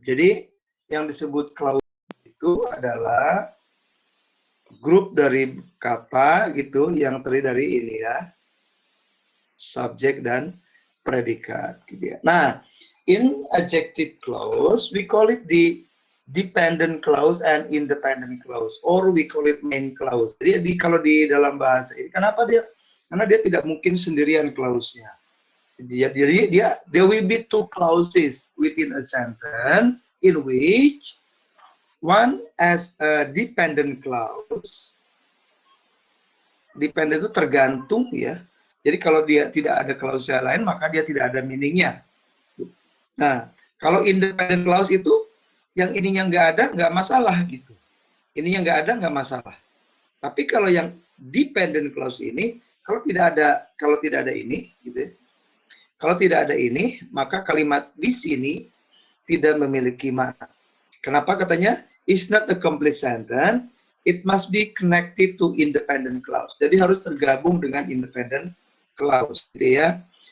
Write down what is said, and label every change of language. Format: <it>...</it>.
<id>Jadi yang disebut clause itu adalah grup dari kata gitu yang terdiri dari ini ya, subjek dan predikat gitu ya.</id> <en>Nah, in adjective clause we call it the dependent clause and independent clause, or we call it main clause.</en> <id>Jadi kalau di dalam bahasa ini kenapa dia? Karena dia tidak mungkin sendirian clause-nya.</id> <en>Jadi there will be two clauses within a sentence in which one as a dependent clause.</en> <id>Dependent itu tergantung ya. Jadi kalau dia tidak ada clause lain maka dia tidak ada meaningnya. Nah, kalau independent clause itu yang ininya nggak ada nggak masalah gitu. Ininya nggak ada nggak masalah. Tapi kalau yang dependent clause ini kalau tidak ada ini gitu ya, kalau tidak ada ini, maka kalimat di sini tidak memiliki makna. Kenapa katanya?</id> <en>It's not a complete sentence. It must be connected to independent clause.</en> <id>Jadi harus tergabung dengan independent clause, gitu ya.</id>